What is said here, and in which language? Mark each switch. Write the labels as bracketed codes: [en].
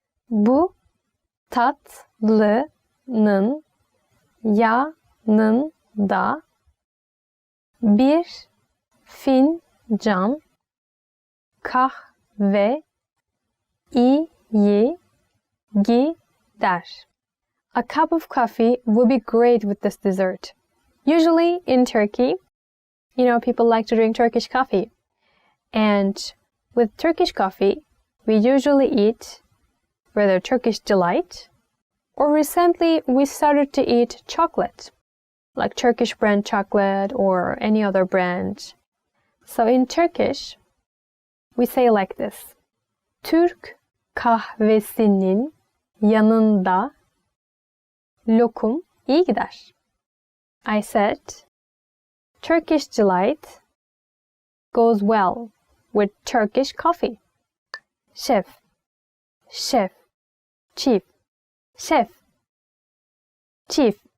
[tr] Bu tatlının yanında bir fincan kahve iyi gider. [en] A cup of coffee would be great with this dessert. Usually in Turkey, people like to drink Turkish coffee. And with Turkish coffee, we usually eat whether Turkish delight, or recently we started to eat chocolate, like Turkish brand chocolate or any other brand. So in Turkish, we say like this: [tr] Türk kahvesinin yanında lokum iyi gider. [en] I said, Turkish delight goes well with Turkish coffee. Chef, chef, chief, chef, chief.